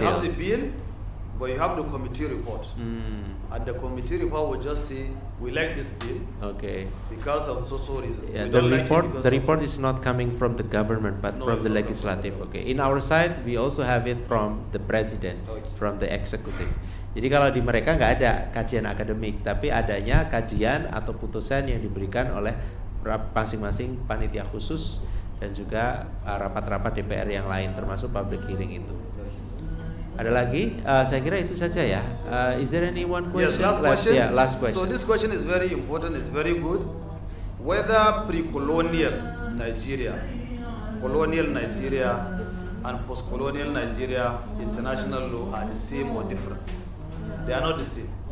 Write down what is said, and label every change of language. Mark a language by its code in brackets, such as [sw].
[en] You have the bill, but you have the committee report. And the committee report will just say, we like this bill. Okay. Because of so reason. Yeah, the report is not coming from the government, but from the legislative. Okay. In our side, we also have it from the president, from the executive. [id] Jadi kalau di mereka nggak ada kajian akademik, tapi adanya kajian atau putusan yang diberikan oleh masing-masing panitia khusus dan juga rapat-rapat DPR yang lain termasuk public hearing itu. Ada lagi? Saya kira itu saja ya. [en] Is there any one question? Yes, last question. Yeah, last question. So this question is very important, it's very good. Whether pre-colonial Nigeria, colonial Nigeria, and post-colonial Nigeria, international law are the same or different? They are not the same.